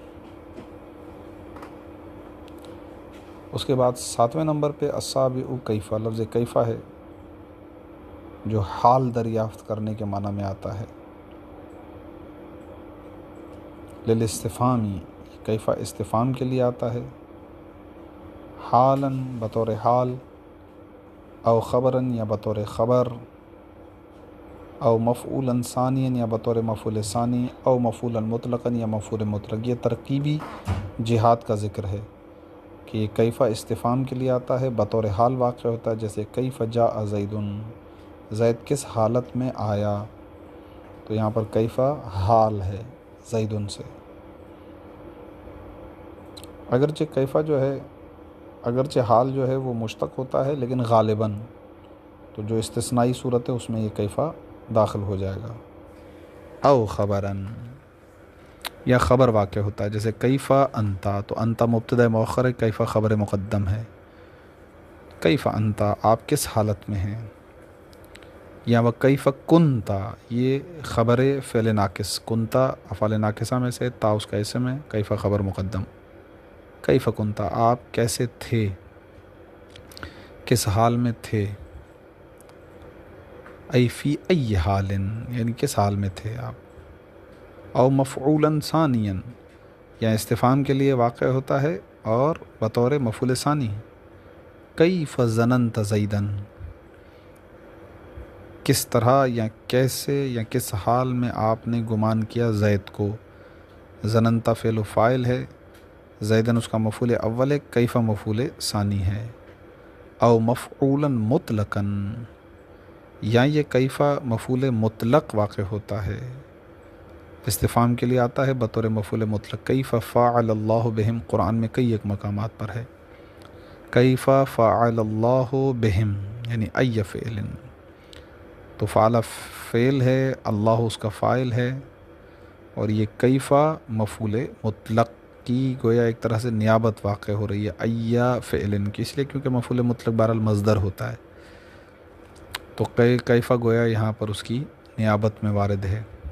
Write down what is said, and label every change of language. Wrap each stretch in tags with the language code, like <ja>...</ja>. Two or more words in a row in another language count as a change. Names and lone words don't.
<ur>اس کے بعد 7ویں نمبر پہ</ur> <ar>السابع کیفہ،</ar> <ur>لفظ کیفہ ہے جو حال دریافت کرنے کے معنی میں آتا ہے۔ للاستفہامی، کیفہ استفہام کے لیے آتا ہے، حالاً بطور حال،</ur> <ar>او خبراً</ar> <ur>یا بطور خبر،</ur> <ar>او مفعولاً ثانیاً</ar> <ur>یا بطور مفعول ثانی،</ur> <ar>او مفعولاً مطلقاً</ar> <ur>یا مفعول مطلق۔ یہ ترکیبی جہات کا ذکر ہے کہ یہ کیفہ استفہام کے لیے آتا ہے، بطور حال واقع ہوتا ہے، جیسے</ur> <ar>کیف جاء زید،</ar> <ur>زید کس حالت میں آیا، تو یہاں پر کیفہ حال ہے زید سے۔ اگرچہ کیفہ جو ہے، اگرچہ حال جو ہے وہ مشتق ہوتا ہے، لیکن غالباً تو جو استثنائی صورت ہے اس میں یہ کیفہ داخل ہو جائے گا۔</ur> <ar>او خبراً</ar> <ur>یا خبر واقع ہوتا ہے، جیسے</ur> <ar>کیفہ انتا،</ar> <ur>تو انتا مبتدا مؤخر ہے، کیفہ خبر مقدم ہے۔</ur> <ar>کیفہ انتا،</ar> <ur>آپ کس حالت میں ہیں، یا وہ</ur> <ar>کیفہ کنتا،</ar> <ur>یہ خبر فعل ناقص، کنتا افعال ناقصہ میں سے، تا اس کا اسم ہے، کیفہ خبر مقدم۔</ur> <ar>کیفہ کنتا،</ar> <ur>آپ کیسے تھے، کس حال میں تھے،</ur> <ar>ای فی ای حال،</ar> <ur>یعنی کس حال میں تھے آپ۔</ur> <ar>او مفعولاً ثانیاً،</ar> <ur>یا استفہام کے لیے واقع ہوتا ہے اور بطور مفعول ثانی،</ur> <ar>کیف ظننت زیدن،</ar> <ur>کس طرح یا کیسے یا کس حال میں آپ نے گمان کیا زید کو۔ ظننت فعل و فاعل ہے، زیدن اس کا مفعول اول ہے، کیف مفعول ثانی ہے۔</ur> <ar>او مفعولا مطلقاً،</ar> <ur>یا یہ کیفہ مفعول مطلق واقع ہوتا ہے، استفہام کے لیے آتا ہے بطور مفعول مطلق۔</ur> <ar>کیف فعل اللہ بہم،</ar> <ur>قرآن میں کئی ایک مقامات پر ہے</ur> <ar>کیف فعل اللہ بہم،</ar> <ur>یعنی</ur> <ar>ای فعل،</ar> <ur>تو فعل فعل ہے، اللہ اس کا فاعل ہے، اور یہ کیفہ مفعول مطلق کی گویا ایک طرح سے نیابت واقع ہو رہی ہے</ur> <ar>ای فعل</ar> <ur>کی، اس لیے کیونکہ مفعول مطلق بہرحال مصدر ہوتا ہے، تو کیفہ گویا یہاں پر اس کی نیابت میں وارد ہے۔</ur>